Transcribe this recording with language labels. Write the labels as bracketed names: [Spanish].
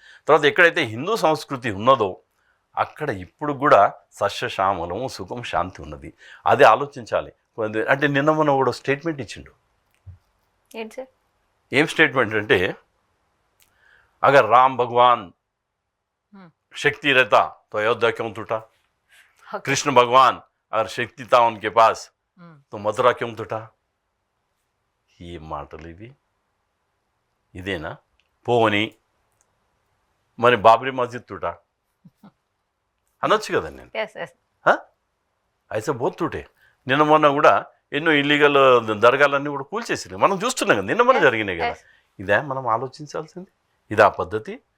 [Telugu] తర్వాత ఎక్కడైతే హిందూ సంస్కృతి ఉన్నదో అక్కడ ఇప్పుడు కూడా సస్యశ్యామలం, సుఖం, శాంతి ఉన్నది. అది ఆలోచించాలి. అంటే నిన్న మొన్న కూడా స్టేట్మెంట్ ఇచ్చిండు. ఏం స్టేట్మెంట్ అంటే, [Hindi] అగర్ రామ్ భగవాన్ शक्ति रहता तो अयोध्या क्यों टूटा? कृष्ण भगवान अगर शक्ति था उनके पास तो मथुरा क्यों टूटा? ये [Telugu] మాటలు ఇదేనా? పోని మరి బాబ్రీ మస్జిద్ టూటా అనొచ్చు కదా నేను. అయితే బోత్ టూటే. నిన్న మొన్న కూడా ఎన్నో ఇల్లీగల్ దర్గాలన్నీ కూడా కూల్చేసింది. మనం చూస్తున్నాం కదా, నిన్న మొన్న జరిగినాయి కదా. ఇదే మనం ఆలోచించాల్సింది, ఇదా పద్ధతి?